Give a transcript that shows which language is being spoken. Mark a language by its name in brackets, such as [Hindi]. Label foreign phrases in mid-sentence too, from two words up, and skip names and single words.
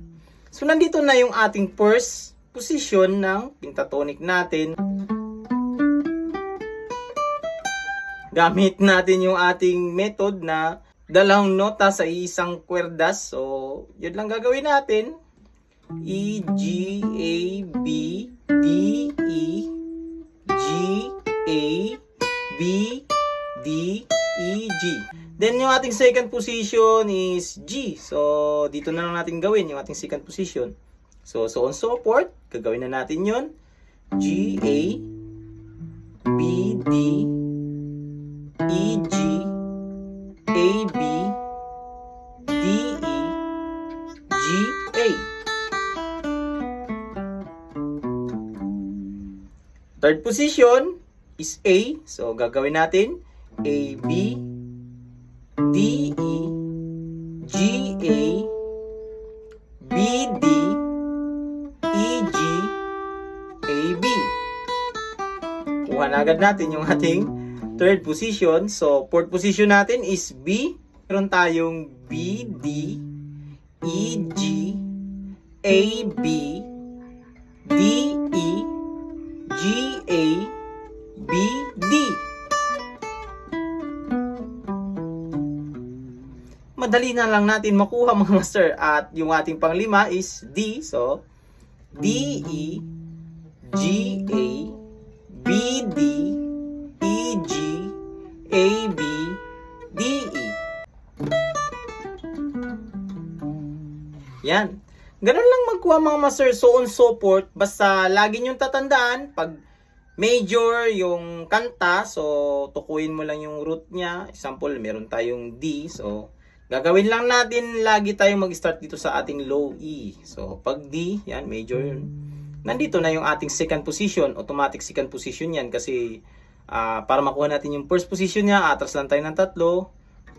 [Filipino] So, nandito na yung ating [English] first position [Filipino] ng pentatonic natin. Gamit natin yung ating method na dalawang nota sa isang kwerdas. So, yun lang gagawin natin. [English] E, G, A, B, D, E, G, A, B, D, E, G. [Filipino] Then, yung ating [English] second position is G. [Filipino] So, dito na lang natin gawin yung ating [English] second position. So on, so forth. [Filipino] Gagawin na natin yun. [English] G, A, B, D, E, G, A, B, D, E, G, A. Third position is A. [Filipino] So, gagawin natin [English] A, B, D, E, G, A, [Filipino] B, D, E, G, A, [English] B. [Filipino] Kuha na agad natin yung ating [English] third position. So, fourth position natin is B. [Filipino] Meron tayong [English] B, D, E, G, A, [Filipino] B, D, E, G, A, [English] B, D. [Filipino] Madali na lang natin makuha, mga master. At yung ating panglima is D. So, [English] D, E, G, A, B, D, E, G, A, B, D, E. [Filipino] Yan. Ganun lang magkuha, mga master. [English] So on, so forth. [Filipino] Basta lagi nyo tatandaan, pag major yung kanta, so tukuyin mo lang yung root niya. Example, meron tayong D. So, gagawin lang natin, lagi tayong mag-start dito sa ating [English] low E. [Filipino] So, pag D, yan, major yun. Nandito na yung ating [English] second position. Automatic second position [Filipino] yan kasi para makuha natin yung [English] first position [Filipino] niya, atras lang tayo ng 3.